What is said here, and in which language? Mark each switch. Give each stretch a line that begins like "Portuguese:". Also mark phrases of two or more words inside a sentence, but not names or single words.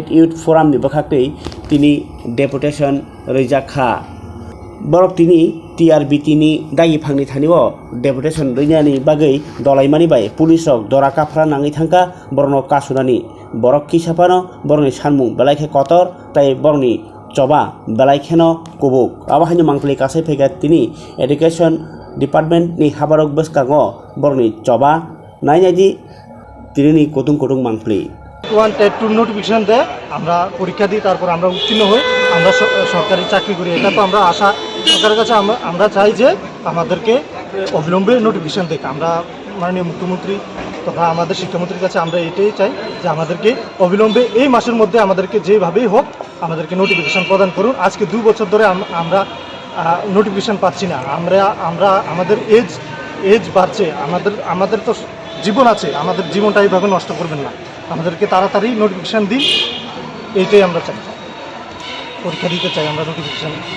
Kok Borok: इउथ फोरामनि बखाखै तिनि डेपुटेशन रैजाखा बरक तिनि टिआरबिटिनि दायि फांनि थानिओ डेपुटेशन रैनानि बागै दलाइमानि बाय पुलिस रक दराकाफ्रा नाङै थांका बरनो कासुनानि बरक किसाफानो बरनि सानमुं बेलाइखे कतर ताइ बरनि चबा बेलाइखेनो कुबुक आबाहायनो मांफ्ले कासै फैगा तिनि
English: education department
Kok Borok: नि हाबारक बसकांगो बरनि चबा नायनायदि तिनि कुतुं कुतुं मांफ्ले
Bangla: 1 टेट 2 নোটিফিকেশন দেয় আমরা পরীক্ষা দিই তারপর আমরা উত্তীর্ণ হই আমরা সরকারি চাকরি করি এটা তো আমরা আশা সরকারের কাছে আমরা চাই যে আমাদেরকে অবিলম্বে নোটিফিকেশন দেখ আমরা মাননীয় মুখ্যমন্ত্রী তথা আমাদের শিক্ষামন্ত্রীর কাছে আমরা এটাই চাই যে আমাদেরকে অবিলম্বে এই মাসের মধ্যে আমাদেরকে যেভাবেই হোক আমাদেরকে নোটিফিকেশন প্রদান করুন আজকে 2 বছর ধরে আমরা নোটিফিকেশন পাচ্ছি না আমরা আমাদের এজ বাড়ছে আমাদের তো জীবন আছে আমাদের জীবনটা এইভাবে নষ্ট করবেন না আমাদেরকে তাড়াতাড়ি নোটিফিকেশন দিন এইটাই আমরা চাই পরীক্ষা দিতে চাই আমরা নোটিফিকেশন